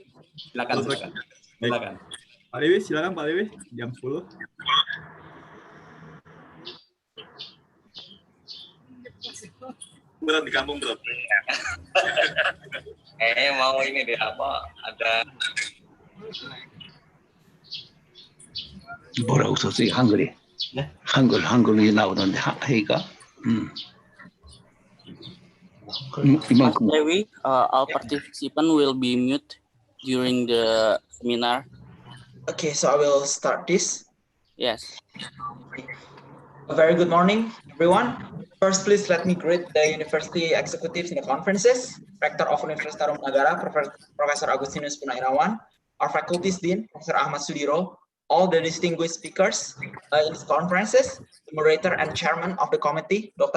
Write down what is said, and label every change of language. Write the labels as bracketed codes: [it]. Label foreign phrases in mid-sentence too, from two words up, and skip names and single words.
[id] Silakan. Baik. Pak Dewi, silakan Pak Dewi, jam 10. Berat di kampung, Prof. Mau ini deh apa? Ada [ko] 뭐라고 썼어요? 한글이? 네? 한글이 나오던데 회의가? 이만큼. [en] Dewi, all participants will be mute during the seminar. Okay, so I will start this. Yes. A very good morning, everyone. First, please let me greet the university executives in the conferences, Rector of Universitas Tarumanagara, Professor Agustinus Punahirawan, our faculty's dean, Professor Ahmad Sudiro, all the distinguished speakers in these conferences, the moderator and chairman of the committee, Dr.